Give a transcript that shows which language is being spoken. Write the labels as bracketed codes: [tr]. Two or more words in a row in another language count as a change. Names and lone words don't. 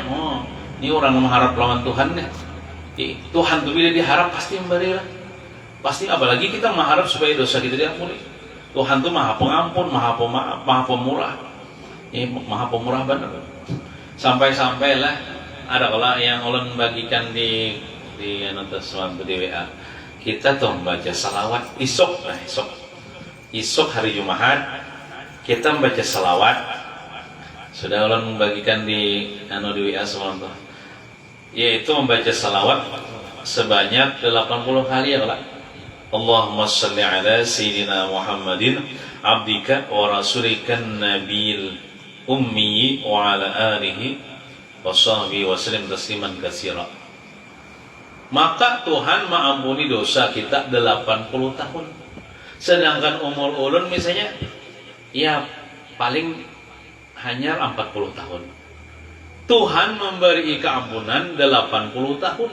[bjn] Oh, ini orang mengharap lawan Tuhan nih. Tuhan tuh bila diharap pasti memberilah. Pasti apalagi kita mengharap supaya dosa kita diampuni. Tuhan tuh Maha Pengampun, Maha Pemaaf, Maha Pemurah. Maha Pemurah benar. Sampai-sampailah ada kalau yang ulun bagikan di suatu di WA. Kita tuh membaca salawat isok. Nah, isok hari Jumat kita membaca salawat. Sudah ulun membagikan di WA semalam tuh. Yaitu membaca salawat sebanyak 80 kali [ar] يا الله. اللهم صل على سيدنا محمد عبدك و رسولك النبي الأمي و على آله و صحبه و سلم تسليما كثيرا. [bjn] Maka Tuhan mengampuni dosa kita 80 tahun. Sedangkan umur ulun misalnya ya paling hanya 40 tahun. Tuhan memberi keampunan 80 tahun.